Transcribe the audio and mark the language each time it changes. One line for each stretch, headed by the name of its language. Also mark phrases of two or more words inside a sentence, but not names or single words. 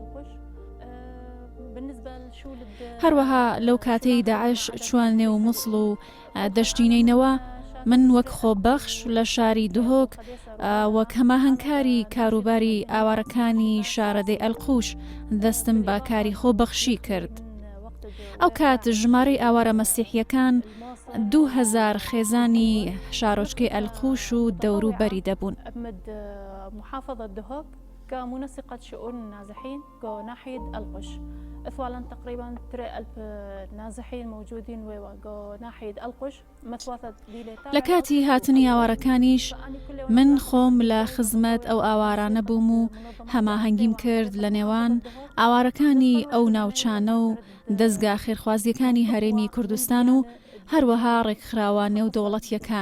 Central Kurdish: هەروەها لەو کاتەی داعش چوان نێو موسڵ و دەشتینەینەوە من وەک خۆبەخش لە شاری دهۆک وەک هەماهەنگکاری کاروباری ئاوارەکانی شارەدەی ئەلقوش دەستم بە کاری خۆبەخشی کرد. ئەو کات ژمارەی ئاوارە مەسیحیەکان 2000 خێزانی شارۆچکەی ئەلقوش و دەوروبەری دەبوون.
Arabic: كمنسقة شؤون النازحين جو ناحية القش فعلا تقريبا 3000 نازحين موجودين وجو ناحية القش مثوثة
Central Kurdish: لە کاتی هاتنی ئاوارەکانیش من خۆم لە خزمەت ئەو ئاوارانە بووم و هەماهەنگیم کرد لە نێوان ئاوارەکانی ئەو ناوچانە و دەستگا خێرخوازیەکانی هەرێمی کوردستان و هەروەها ڕێکخراوە نێو دەوڵەتیەکان.